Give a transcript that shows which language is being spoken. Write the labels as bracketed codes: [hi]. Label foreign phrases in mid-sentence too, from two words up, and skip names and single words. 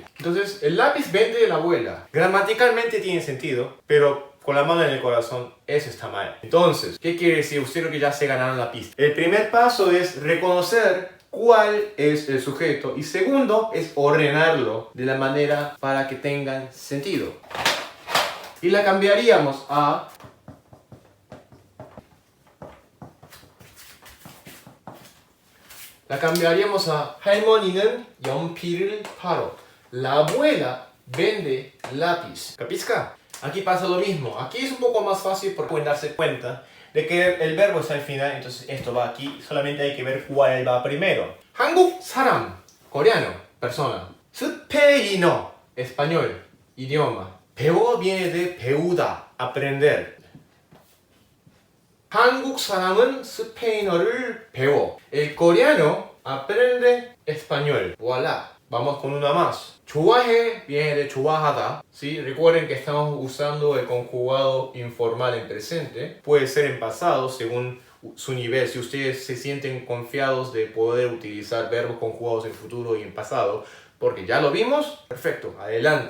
[es] Entonces el lápiz vende la abuela. Gramaticalmente tiene sentido, pero con la mano en el corazón, eso está mal. Entonces, ¿qué quiere decir? Ustedes creo que ya se ganaron la pista. El primer paso es reconocer cuál es el sujeto. Y segundo, es ordenarlo de la manera para que tengan sentido. Y la cambiaríamos a... [ko] 할머니는 연필을 팔어. [es] La abuela vende lápiz. ¿Capisca? Aquí pasa lo mismo. Aquí es un poco más fácil porque pueden darse cuenta de que el verbo está al final, entonces esto va aquí. Solamente hay que ver cuál va primero. [ko] 한국 사람, [es] coreano, persona. 스페인어, español, idioma. 배워 viene de 배우다, aprender. [ko] 한국 사람은 스페인어를 배워. [es] El coreano aprende español. Voilà. Vamos con una más. 좋아해 viene de 좋아하다. ¿Sí? Recuerden que estamos usando el conjugado informal en presente. Puede ser en pasado según su nivel. Si ustedes se sienten confiados de poder utilizar verbos conjugados en futuro y en pasado, porque ya lo vimos, perfecto, adelante.